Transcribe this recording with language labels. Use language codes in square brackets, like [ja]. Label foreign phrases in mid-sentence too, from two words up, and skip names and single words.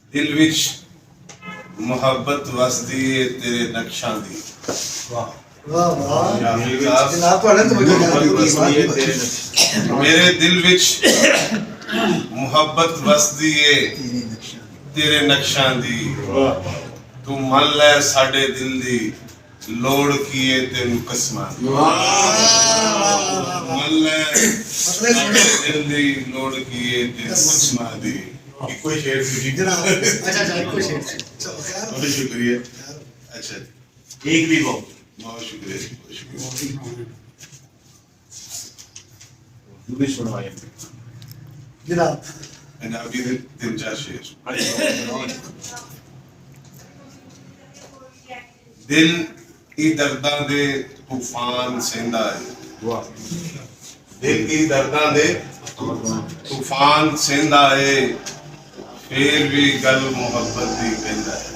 [pa] ਦਿਲ ਵਿਚ ਮੁਹੱਬਤ ਵਸਦੀ ਹੈ ਤੇਰੇ ਨਕਸ਼ਾਂ ਦੀ। [hi] वाह वाह वाह जनाब [pa] ਤੁਹਾਡੇ ਤੋਂ ਬੜੀ ਮੇਰੇ ਦਿਲ ਵਿਚ ਮੁਹੱਬਤ ਵਸਦੀ ਹੈ ਤੇਰੇ ਨਕਸ਼ਾਂ ਦੀ। ਤੂੰ ਮੰਨ ਲੈ ਸਾਡੇ ਦਿਲ ਦੀ ਲੋੜ ਕੀ ਹੈ ਤੈਨੂੰ ਕਸਮਾਂ ਦੀ। ਮੰਨ ਲੈ ਸਾਡੇ ਦਿਲ ਦੀ ਲੋੜ ਕੀ ਹੈ ਤੈਨੂੰ ਕਸਮਾਂ ਦੀ। [hi] कोई शेर जी जनाब अच्छा अच्छा कोई शेर चलो खैर बहुत शुक्रिया। अच्छा एक भी बहुत बहुत शुक्रिया बहुत शुक्रिया। भी सुनवाए जनाब [pa] ਪੰਜਾਬੀ ਦੇ 3-4 ਸ਼ੇਰ। ਦਿਲ ਕੀ ਦਰਦਾਂ ਦੇ ਤੂਫ਼ਾਨ ਸੈਂਦਾ ਹੈ। [hi] वाह [pa] ਦਿਲ ਕੀ ਦਰਦਾਂ ਦੇ ਤੂਫ਼ਾਨ ਸੈਂਦਾ ਹੈ ਫਿਰ ਭੀ ਗੱਲ ਮੁਹੱਬਤ ਦੀ ਕਹਿੰਦਾ ਹੈ।